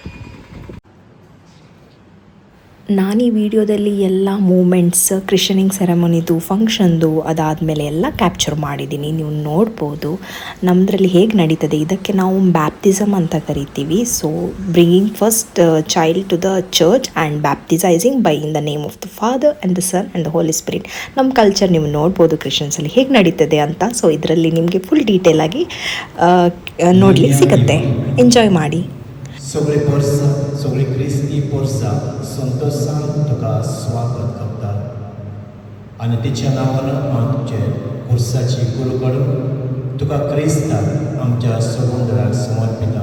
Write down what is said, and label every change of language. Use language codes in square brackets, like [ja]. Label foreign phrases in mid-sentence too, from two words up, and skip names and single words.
[kn] ನಾನು ಈ ವಿಡಿಯೋದಲ್ಲಿ ಎಲ್ಲ ಮೂಮೆಂಟ್ಸ್, [en] christening ceremony, [kn] ಫಂಕ್ಷನ್ದು, ಅದಾದಮೇಲೆ ಎಲ್ಲ ಕ್ಯಾಪ್ಚರ್ ಮಾಡಿದ್ದೀನಿ. ನೀವು ನೋಡ್ಬೋದು ನಮ್ಮದ್ರಲ್ಲಿ ಹೇಗೆ ನಡೀತದೆ. ಇದಕ್ಕೆ ನಾವು ಬ್ಯಾಪ್ಟಿಸಮ್ ಅಂತ ಕರಿತೀವಿ. [en] So bringing first child to the church and baptisizing by in the name of the Father and the Son and the Holy Spirit. [kn] ನಮ್ಮ ಕಲ್ಚರ್ ನೀವು ನೋಡ್ಬೋದು ಕ್ರಿಶ್ಚಿಯನ್ಸಲ್ಲಿ ಹೇಗೆ ನಡೀತದೆ ಅಂತ. ಸೊ ಇದರಲ್ಲಿ ನಿಮಗೆ [en] full detail [kn] ಆಗಿ ನೋಡಲಿಕ್ಕೆ ಸಿಗುತ್ತೆ. ಎಂಜಾಯ್ ಮಾಡಿ. [kok] सगळे वर्सां सगळे क्रिस्ती वर्सां संतोषान तुका स्वागत करतात आनी तिच्या नांवान आमचे उर्साची कुरकड तुका क्रिस्तान आमच्या समुद्राक समर्पिता.